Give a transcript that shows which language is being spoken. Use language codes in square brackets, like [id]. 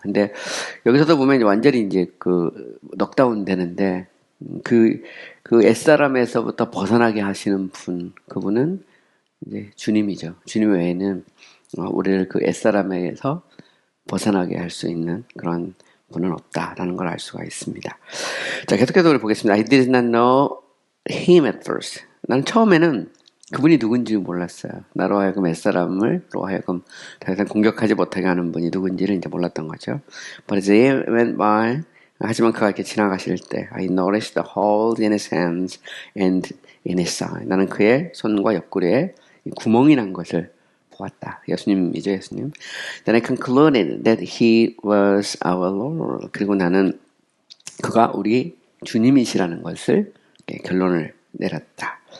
[ko] 근데 여기서도 보면 완전히 이제 넉다운 되는데 그 옛사람에서부터 벗어나게 하시는 그분은 이제 주님이죠. 주님 외에는 우리를 옛사람에서 벗어나게 할 수 있는 그런 분은 없다라는 걸 알 수가 있습니다. 자, 계속해서 우리 보겠습니다. [en] I did not know him at first. [ko] 나는 처음에는 그분이 누군지 몰랐어요. 나로 하여금 옛사람을로 하여금 더 이상 공격하지 못하게 하는 분이 누군지를 이제 몰랐던 거죠. [en] But as he went by, [ko] 하지만 그가 이렇게 지나가실 때, [en] I noticed the holes in his hands and in his side. [ko] 나는 그의 손과 옆구리에 구멍이 난 것을 보았다. 예수님이죠, 예수님. [en] Then I concluded that he was our Lord. [ko] 그리고 나는 그가 우리 주님이시라는 것을 결론을 내렸다.